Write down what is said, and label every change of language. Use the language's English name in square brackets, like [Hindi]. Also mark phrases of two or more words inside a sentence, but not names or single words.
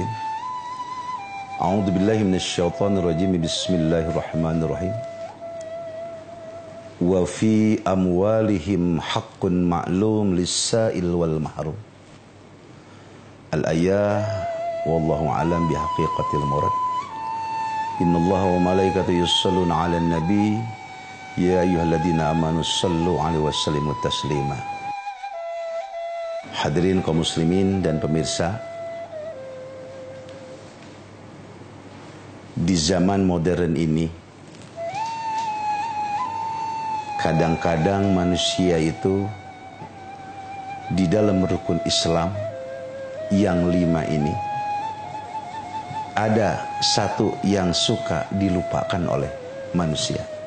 [Arabic] أعوذ بالله من الشيطان الرجيم. بسم الله الرحمن الرحيم. وفي أموالهم حق معلوم للسائل والمحروم. الآية والله أعلم بحقيقة المراد. إن الله وملائكته يصلون على النبي يا أيها الذين آمنوا صلوا عليه وسلموا تسليما. [Indonesian] Hadirin kaum muslimin dan pemirsa, di zaman modern ini kadang-kadang manusia itu di dalam rukun Islam yang 5 ini ada satu yang suka dilupakan oleh manusia.